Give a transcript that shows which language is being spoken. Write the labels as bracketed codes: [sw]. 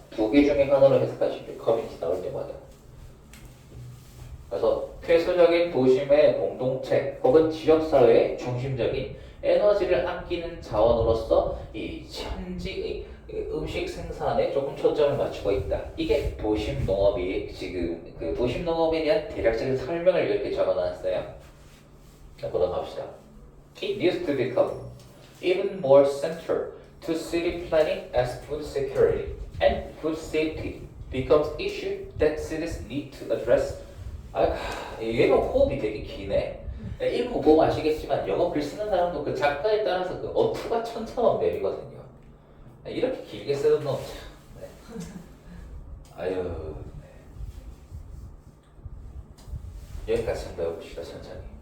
[ko] 두 개 중에 하나로 해석하시면 돼요. 커뮤니티 나올 때마다. 그래서 필수적인 도심의 공동체 혹은 지역사회의 중심적인 에너지를 아끼는 자원으로서 이 현지의 음식 생산에 조금 초점을 맞추고 있다. 이게 도심 농업이 지금 그 도심 농업에 대한 대략적인 설명을 이렇게 적어놨어요. 자, 보도록 합시다. [en] It needs to become even more central to city planning as food security and food safety becomes issue that cities need to address. [ko] 얘가 호흡이 되게 기네. 읽고 보면 아시겠지만 영어 글 쓰는 사람도 그 작가에 따라서 그 어투가 천차만별이거든요. 이렇게 길게 쓰는 놈 참. 네. 아유. 네. 여기까지 한번 배워봅시다 천천히.